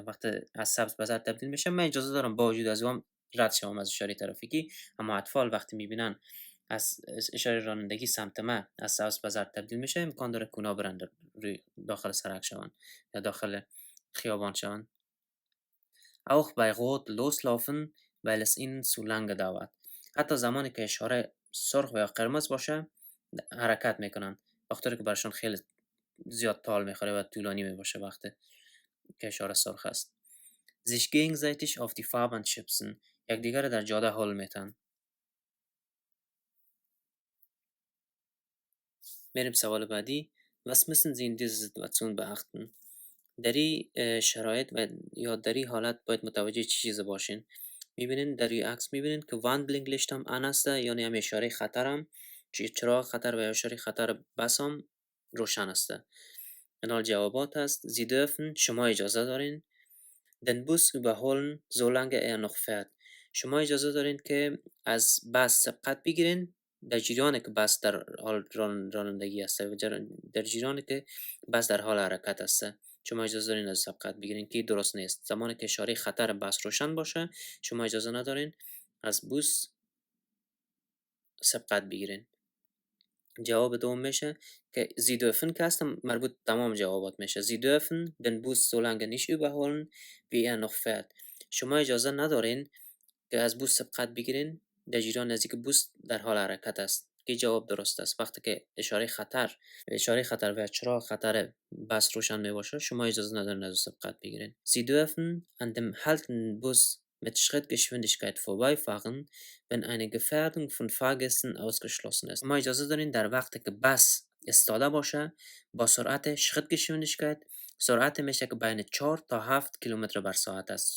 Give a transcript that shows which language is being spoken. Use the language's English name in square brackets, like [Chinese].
[Persian] وقتی از سبز به زرد تبدیل میشه من اجازه دارم با وجود از اون رد شوم از اشاره ترافیکی. اما اطفال وقتی میبینن از اشاره رانندگی سمت من از سبز به زرد تبدیل میشه امکان داره کونا برن روی داخل سرک شون یا داخل خیابان شون. [German] Auch bei Rot loslaufen, weil es ihnen zu lange dauert. [Persian] حتی زمانی که اشاره سرخ و یا قرمز باشه حرکت میکنن بخاطر که برشان خیلی زیاد طال میخوره و طولانی میباشه وقتی که اشاره سرخ است. [German] sich gegenseitig auf die Fahrbahn schubsen. [Persian] یکدیگر در جاده هل میتن. میریم سوال بعدی. [German] Was müssen Sie in dieser Situation beachten؟ [Persian] در این شرایط و یا در این حالت باید متوجه چی چیز باشین؟ میبینین در این عکس میبینین که واندلینگ لیشت هم آن است، یعنی هم اشاره خطر هم چراغ خطر و اشاره خطر بس هم روشن است. این جوابات است. [German] Sie dürfen [Persian] شما اجازه دارین [German] den Bus überholen solange er noch fährt. [Persian] شما اجازه دارین که از بس سبقت بگیرین در جریان که بس در حال رانندگی است و در جریان که بس در حال حرکت است شما اجازه دارین از سبقت بگیرین که درست نیست. زمانی که اشاره خطر بس روشن باشه شما اجازه ندارین از بوس سبقت بگیرین. جواب دوم میشه که [German] Sie dürfen [Persian] که هست مربوط تمام جوابات میشه. [German] Sie dürfen den Bus so lange nicht überholen wie er noch fährt. [Persian] شما اجازه ندارین که از بوس سبقت بگیرین در جریان نزدیک بوس در حال حرکت است که جواب درست است. وقتی که اشاره خطر و چراغ خطر بس روشن می باشه شما اجازه ندارین از سبقت بگیرین. [German] Sie dürfen an dem haltenden Bus mit Schrittgeschwindigkeit vorbeifahren, wenn eine Gefährdung von Fahrgästen ausgeschlossen ist. [Persian] ما اجازه دارین در وقتی که بس ایستاده باشه با سرعت Schrittgeschwindigkeit سرعت میشه که بین 4 تا 7 کیلومتر بر ساعت است.